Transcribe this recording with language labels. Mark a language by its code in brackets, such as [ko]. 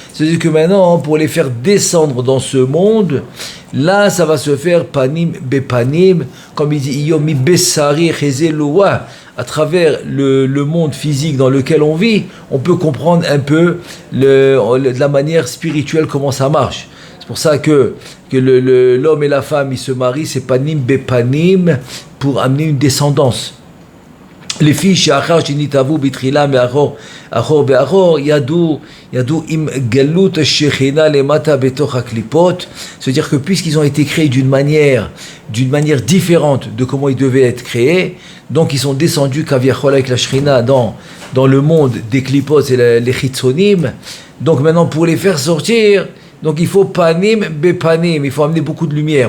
[fr] C'est-à-dire que maintenant, pour les faire descendre dans ce monde, là, ça va se faire panim bepanim, comme il dit [he] Yomi besari chezeloua. [fr] À travers le monde physique dans lequel on vit, on peut comprendre un peu de la manière spirituelle comment ça marche. C'est pour ça que l'homme et la femme, ils se marient, c'est panim bepanim, pour amener une descendance. Les filles [he] שאחר שנתהוו בתחילה מאחור באחור ידעו עם גלות השכינה למטה בתוך הקליפות. [fr] C'est-à-dire que puisqu'ils ont été créés d'une manière différente de comment ils devaient être créés, donc ils sont descendus kaviachol avec la Shekhinah dans le monde des klipot et les chitzonim. Donc maintenant pour les faire sortir, donc il faut panim bepanim, il faut amener beaucoup de lumière.